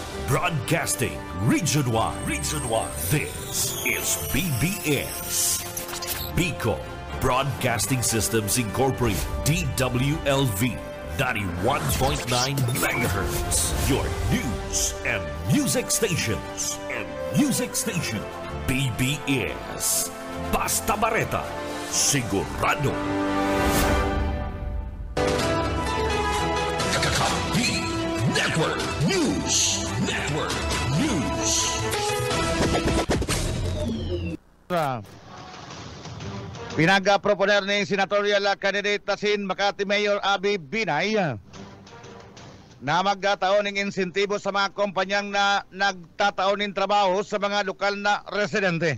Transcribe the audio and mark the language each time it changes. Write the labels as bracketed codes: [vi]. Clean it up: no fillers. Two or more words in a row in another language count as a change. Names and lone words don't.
[en] Broadcasting Region 1. Region 1. This is BBS. Bicol Broadcasting Systems Incorporated. DWLV. 91.9 MHz. Your news and music stations. [bik] BBS. Basta Bareta. Sigurado. Network News. [tl] Pinag-proponer ni senatorial candidate Tasin Makati Mayor Abby Binay na magkataon ng insentibo sa mga kumpanyang na nagtataon ng trabaho sa mga lokal na residente.